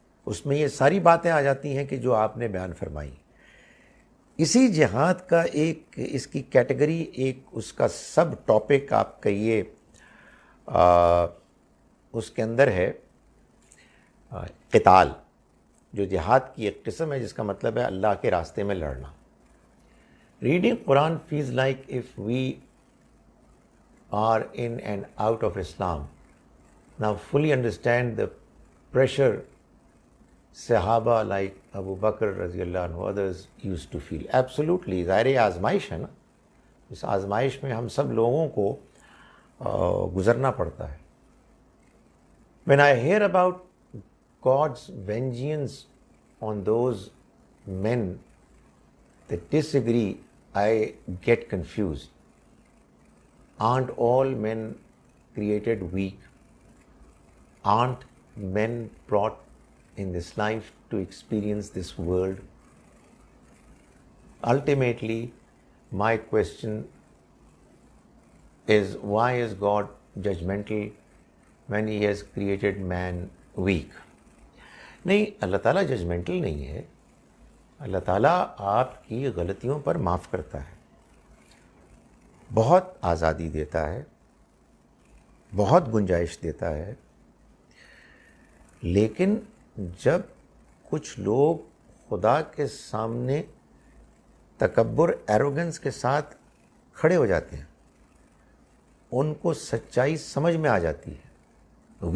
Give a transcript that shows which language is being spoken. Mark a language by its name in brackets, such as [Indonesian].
[Urdu] اس میں یہ ساری باتیں آ جاتی ہیں کہ جو آپ نے بیان فرمائی. اسی جہاد کا ایک اس کی کیٹیگری, ایک اس کا سب ٹاپک آپ کہیے اس کے اندر ہے قتال, جو جہاد کی ایک قسم ہے جس کا مطلب ہے اللہ کے راستے میں لڑنا. [English] Reading Quran feels like if we are in and out of Islam. Now fully understand the pressure صحابہ like Abu Bakr رضی اللہ عنہ, others used to feel. [Urdu] Absolutely, ظاہر آزمائش ہے نا, اس آزمائش میں ہم سب لوگوں کو گزرنا پڑتا ہے. [English] When I hear about God's vengeance on those men that disagree, I get confused. Aren't all men created weak? Aren't men brought in this life to experience this world? Ultimately, my question is, why is God judgmental when He has created man weak? [Urdu] نہیں, اللہ تعالیٰ judgemental نہیں ہے. اللہ تعالیٰ آپ کی غلطیوں پر معاف کرتا ہے, بہت آزادی دیتا ہے, بہت گنجائش دیتا ہے. لیکن جب کچھ لوگ خدا کے سامنے تکبر, ایروگنس کے ساتھ کھڑے ہو جاتے ہیں, ان کو سچائی سمجھ میں آ جاتی ہے.